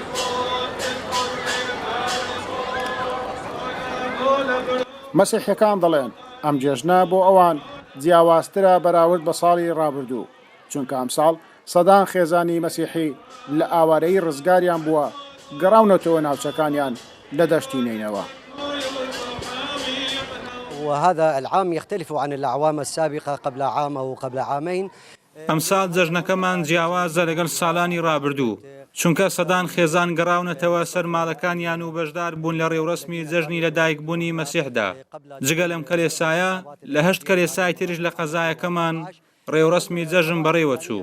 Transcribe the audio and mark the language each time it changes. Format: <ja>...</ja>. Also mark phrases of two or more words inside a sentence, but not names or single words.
<ckb>مەسیحیەکان دەڵێن ئەم جێژنە بۆ ئەوان جیاوازترە بەراورد بە ساڵی ڕابردوو، چونکە ئەمساڵ سەدان خێزانی مەسیحی لە ئاوارەی ڕزگاریان بووە گەڕاونەتەوە ناوچەکانیان لە دەشتی نینەوە.</ckb> <ar>وهذا العام يختلف عن الأعوام السابقة قبل عام أو قبل عامين.</ar> <ckb>ئەمساڵ جەژنەکەمان جیاوازە لەگەڵ ساڵانی ڕابردوو، چونکە سەدان خێزان گەڕاونەتەوە سەر ماڵەکانیان و بەشدار بوون لە ڕێوڕسمی جەژنی لەدایکبوونی مەسیحدا. جگە لەم کەلێسایە لە 8 کەلێسای تریش لە قەزایەکەمان ڕێوڕسمی جەژن بەڕێوە چوو.</ckb>